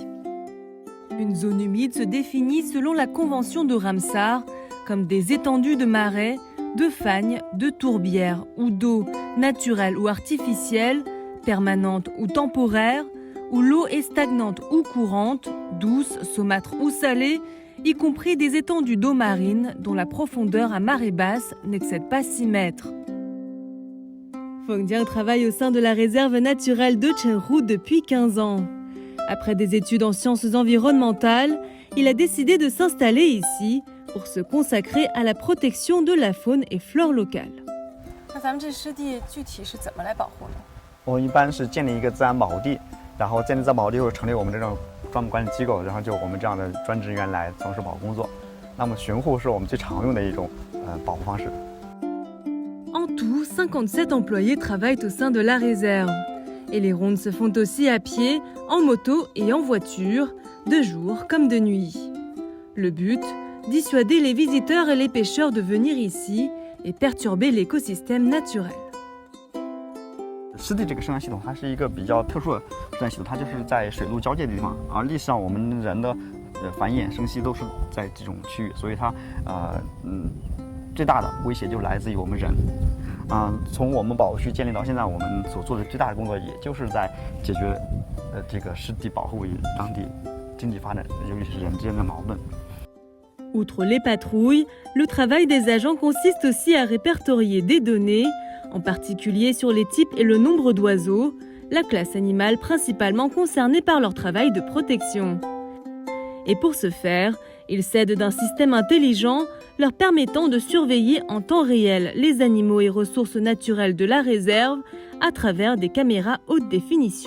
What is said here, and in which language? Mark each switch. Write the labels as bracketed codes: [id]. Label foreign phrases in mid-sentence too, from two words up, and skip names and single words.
[fr] Une zone humide se définit selon la convention de Ramsar comme des étendues de marais, de fagnes, de tourbières ou d'eau naturelle ou artificielle, permanente ou temporaire, où l'eau est stagnante ou courante, douce, saumâtre ou salée, y compris des étendues d'eau marine dont la profondeur à marée basse n'excède pas 6 mètres. Feng Jiang travaille au sein de la réserve naturelle de Chenru depuis 15 ans. Après des études en sciences environnementales, il a décidé de s'installer ici pour se consacrer à la protection de la faune et flore locale. [zh] 那咱们这湿地具体是怎么来保护呢？我们一般是建立一个自然保护地，然后建立自然保护地后成立我们这种专门管理机构，然后就我们这样的专职人员来从事保护工作。那么巡护是我们最常用的一种保护方式。 [fr] En tout, 57 employés travaillent au sein de la réserve. Et les rondes se font aussi à pied, en moto et en voiture, de jour comme de nuit. Le but, dissuader les visiteurs et les pêcheurs de venir ici et perturber l'écosystème naturel. [zh] 湿地这个生态系统，它是一个比较特殊的生态系统，它就是在水陆交界的地方，而历史上我们人的繁衍生息都是在这种区域，所以它最大的威胁就来自于我们人。从我们保护区建立到现在，我们所做的最大的工作，也就是在解决这个湿地保护与当地经济发展，尤其是人之间的矛盾。 [fr] Outre les patrouilles, le travail des agents consiste aussi à répertorier des données, en particulier sur les types et le nombre d'oiseaux, la classe animale principalement concernée par leur travail de protection. Et pour ce faire, ils s'aident d'un système intelligent leur permettant de surveiller en temps réel les animaux et ressources naturelles de la réserve à travers des caméras haute définition.